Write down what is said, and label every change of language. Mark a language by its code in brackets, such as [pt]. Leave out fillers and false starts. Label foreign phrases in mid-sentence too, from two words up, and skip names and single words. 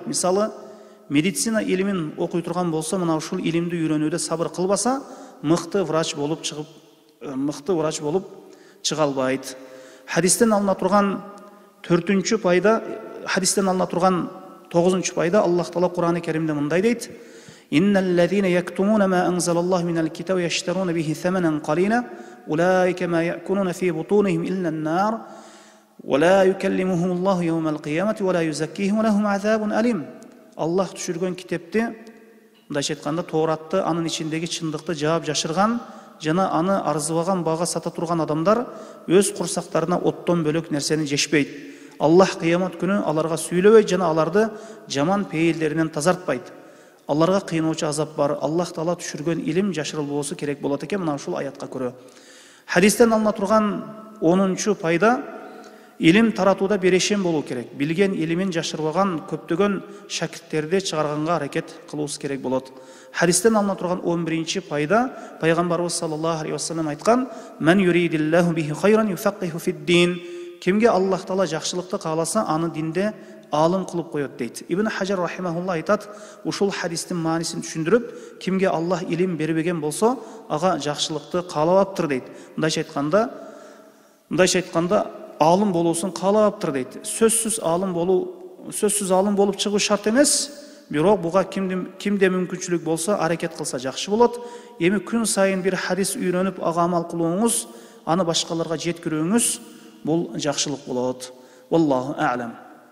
[ky] Мисалы, медицина илимин окуй турган болсо, мына ушул илимди үйрөнүүдө сабыр кылбаса, мыкты врач болуп чыга албайт. Хадистен алына турган 4-чү пайда, хадистен алына турган 9-чу пайда, Аллах Таала Кур'ан-ы Керимде мындай дейт: [ar] إن الذين يكتمون ما أنزل الله من الكتاب ويشترون به ثمنا قليلا أولئك ما يأكلون في بطونهم إلا النار ولا يكلمهم الله يوم القيامة ولا يزكيهم ولهم عذاب أليم. [ky] Аллах түшүргөн китепти, мындайча айтканда Тооратты, анын ичиндеги чындыкты жаап жашырган жана аны арзыбаган бага сата турган адамдар өз курсактарына оттон бөлөк нерсени жешпейт. Аллах кыямат күнү аларга сүйлөбөйт жана аларды жаман пейилдеринен тазартпайт. Аларга кыйноочу азап бар. Аллах Таала түшүргөн илим жашырылбоосу керек болот экен, мына ушул аятка көрө. Хадистен алына турган 10-чу пайда, илим таратууда берешем болуу керек. Билген илимин жашырбаган көптөгөн шакирттерди чыгарганга аракет кылуусу керек болот. Хадистен алына турган 11-чи пайда, пайгамбарыбыз [ar] صلى الله عليه وسلم [ky] айткан: [ar] "من يرد الله به خيرا يفقهه في الدين." [ky] Кимге Аллах Таала жакшылыкты кааласа, аны динде алым кылып коет дейт. Ибн Хажар рахимахулла айтат, ушул хадистин маанисин түшүндүрүп, кимге Аллах илим бербеген болсо, ага жакшылыкты каалабаптыр дейт. Мындайча айтканда, алым болуусун каалабаптыр дейт. Сөзсүз алым болуп чыгуу шарт эмес, бирок буга кимде мүмкүнчүлүк болсо, аракет кылса жакшы болот. Эми күн сайын бир хадис үйрөнүп, ага амал кылууңуз, аны башкаларга жеткирүүңүз бул жакшылык болот. [ar] والله أعلم.